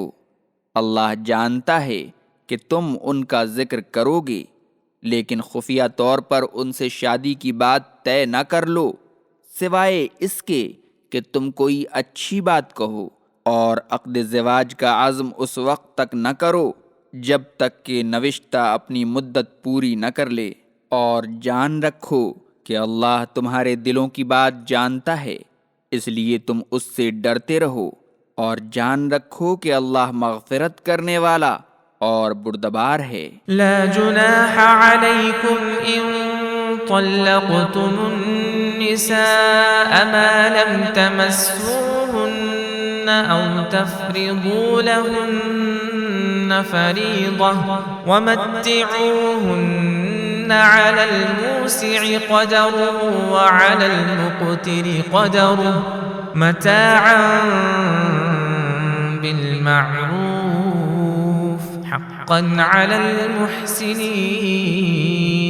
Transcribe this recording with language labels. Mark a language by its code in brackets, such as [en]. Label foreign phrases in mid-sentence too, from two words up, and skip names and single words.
[ur] اللہ جانتا ہے کہ تم ان کا ذکر کرو گے، لیکن خفیہ طور پر ان سے شادی کی بات طے نہ کر لو، سوائے اس کے کہ تم کوئی اچھی بات کہو، اور عقد ازدواج کا عزم اس وقت تک نہ کرو جب تک کہ نوشتہ اپنی مدت پوری نہ کر لے. اور جان رکھو کہ اللہ تمہارے دلوں کی بات جانتا ہے، اس لیے تم اس سے ڈرتے رہو، اور جان رکھو کہ اللہ مغفرت کرنے والا اور بردبار ہے. [ar] لا جناح عليكم إن طلقتم النساء ما لم تمسوهن أو تفرضوا لهن فريضة ومتعوهن على الموسع قدره وعلى المقتر قدره متاعا بالمعروف حقا على المحسنين.